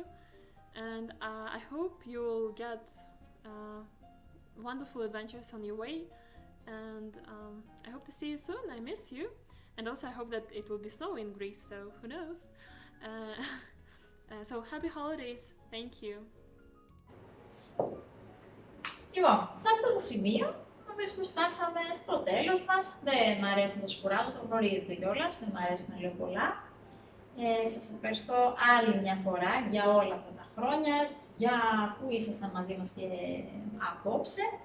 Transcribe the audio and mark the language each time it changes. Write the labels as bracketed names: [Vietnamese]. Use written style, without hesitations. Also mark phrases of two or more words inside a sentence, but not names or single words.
[English] And I hope you'll get wonderful adventures on your way. And I hope to see you soon. I miss you. And also I hope that it will be snow in Greece, so who knows. So happy holidays. Thank you. [Greek] Λοιπόν, σε αυτό το σημείο νομίζω πως φτάσαμε στο τέλος μας. Δεν μ' αρέσει να σας κουράζω, το γνωρίζετε κιόλας, δεν μ' αρέσει να λέω πολλά. Σας ευχαριστώ άλλη μια φορά για όλα αυτά τα χρόνια, για που ήσασταν μαζί μας και απόψε.